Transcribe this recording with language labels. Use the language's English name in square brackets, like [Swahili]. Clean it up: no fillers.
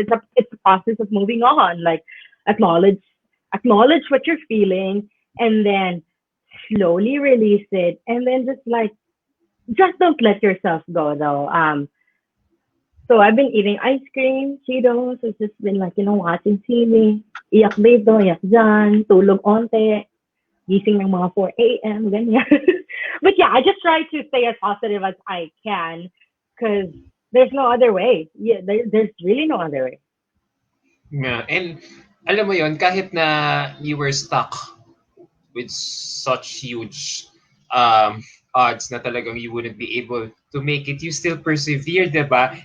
[English] It's a process of moving on. Like acknowledge acknowledge what you're feeling, and then slowly release it, and then just don't let yourself go though. So I've been eating ice cream, Cheetos. It's just been like, watching TV. [Filipino] Iyak dito, iyak dyan, tulog onte, gising ng mga 4 a.m., ganyan. [English] But yeah, I just try to stay as positive as I can because there's no other way. Yeah, there's really no other way. yeah. And [Filipino] alam mo yon, kahit na [English] you were stuck with such huge um, odds [Filipino] na talagang [English] you wouldn't be able to make it, you still persevere, diba?